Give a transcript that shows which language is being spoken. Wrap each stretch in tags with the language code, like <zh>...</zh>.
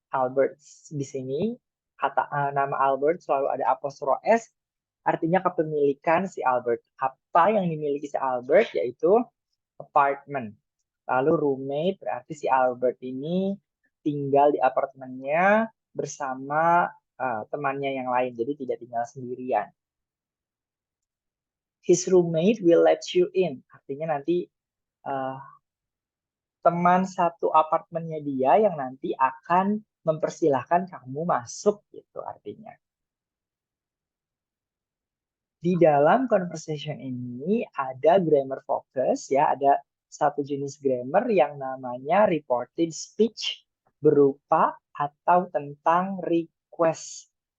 <id>Albert's di sini nama Albert selalu ada apostrof S artinya kepemilikan si Albert. Apa yang dimiliki si Albert yaitu apartment. Lalu roommate berarti si Albert ini tinggal di apartemennya bersama temannya yang lain. Jadi tidak tinggal sendirian.</id> <en>His roommate will let you in.</en> <id>Artinya nanti uh, teman satu apartemennya dia yang nanti akan mempersilahkan kamu masuk gitu artinya. Di dalam conversation ini ada grammar focus ya, ada satu jenis grammar yang namanya reported speech berupa atau tentang request.</id>